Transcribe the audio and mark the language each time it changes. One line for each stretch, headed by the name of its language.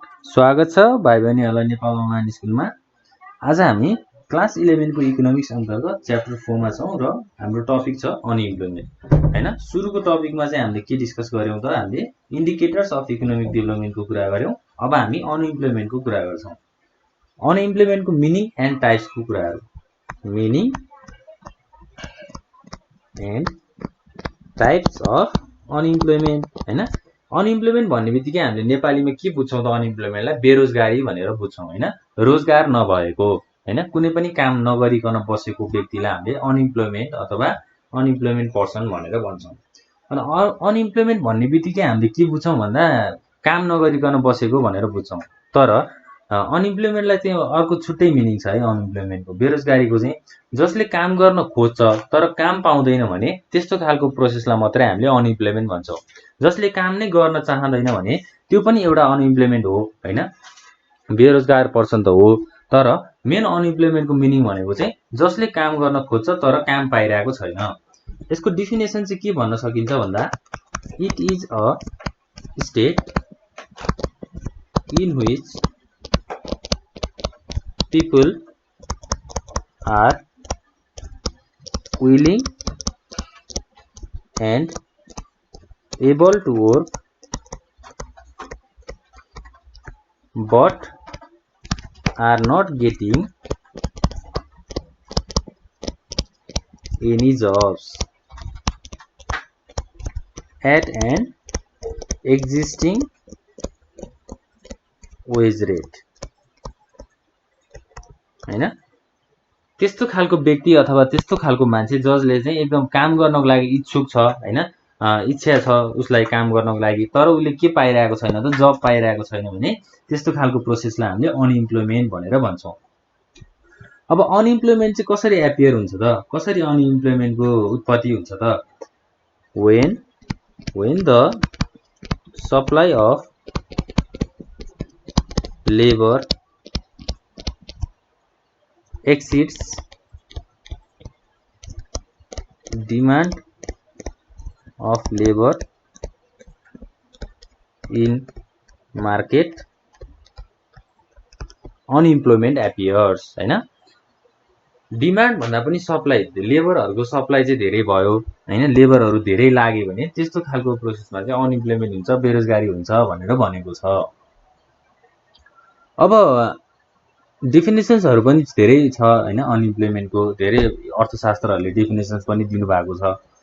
Nepali: स्वागत छ भाइ बहिनीहरूलाई नेपाल अनलाइन स्कुलमा। आज हामी क्लास 11 को इकोनोमिक्स अन्तर्गत च्याप्टर 4 मा छौं र हाम्रो टपिक छ अनइम्प्लोयमेन्ट हैन। सुरुको टपिकमा चाहिँ हामीले के डिस्कस गर्यौं त हामीले इन्डिकेटर्स अफ इकोनोमिक डेभलपमेन्टको कुरा गर्यौं। अब हामी अनइम्प्लोयमेन्टको कुरा गर्छौं। अनइम्प्लोयमेन्टको मिनिङ एन्ड टाइप्सको कुराहरु। Meaning and types of unemployment हैन। अनइम्प्लोयमेन्ट भन्ने बित्तिकै हामीले नेपालीमा के बुझ्छौं त अनइम्प्लोयमेन्टलाई बेरोजगारी भनेर बुझ्छौं हैन। रोजगार नभएको हैन, कुनै पनि काम नगरिकन बसेको व्यक्तिलाई हामीले अनइम्प्लोयमेन्ट अथवा अनइम्प्लोयमेन्ट पर्सन भनेर भन्छौं। अनि अनइम्प्लोयमेन्ट भन्ने बित्तिकै हामीले के बुझ्छौं भन्दा काम नगरिकन बसेको भनेर बुझ्छौं। तर अनइम्प्लोयमेन्टलाई चाहिँ अर्को छुट्टै मिनिङ छ है। अनइम्प्लोयमेन्टको बेरोजगारीको चाहिँ जसले काम गर्न खोज्छ तर काम पाउँदैन भने त्यस्तो खालको प्रोसेसलाई मात्रै हामीले अनइम्प्लोयमेन्ट भन्छौं। जसले काम नै गर्न चाहदैन भने त्यो पनि एउटा अनइम्प्लोयमेन्ट हो हैन, बेरोजगार पर्सन त हो। तर मेन अनइम्प्लोयमेन्टको मिनिङ भनेको चाहिँ जसले काम गर्न खोज्छ तर काम पाइरहेको छैन। यसको डेफिनेसन चाहिँ के भन्न सकिन्छ भन्दा
English: It is a state in which people are willing and able to work but are not getting any jobs at an existing wage rate हैन।
Nepali: त्यस्तो खालको व्यक्ति अथवा त्यस्तो खालको मान्छे जसले चाहिँ एकदम काम गर्नको लागि इच्छुक छ हैन, इच्छा छ उसलाई काम गर्नको लागि, तर उसले के पाइरहेको छैन त जब पाइरहेको छैन भने त्यस्तो खालको प्रोसेसलाई हामीले अनइम्प्लोयमेन्ट भनेर भन्छौं। अब अनइम्प्लोयमेन्ट चाहिँ कसरी एपियर हुन्छ त, कसरी अनइम्प्लोयमेन्टको उत्पत्ति हुन्छ त?
English: when the supply of labor exceeds demand of labor in market unemployment appears हैन।
Nepali: डिमान्ड भन्दा पनि सप्लाई, लेबरहरुको सप्लाई चाहिँ धेरै भयो हैन, लेबरहरु धेरै लाग्यो भने त्यस्तो खालको प्रोसेसमा चाहिँ अनइम्प्लोयमेन्ट हुन्छ, बेरोजगारी हुन्छ भनेर भनेको छ। अब डेफिनेसन्सहरु पनि धेरै छ हैन, अनइम्प्लोयमेन्टको धेरै अर्थशास्त्रहरुले डेफिनेसन्स पनि दिनु भएको छ।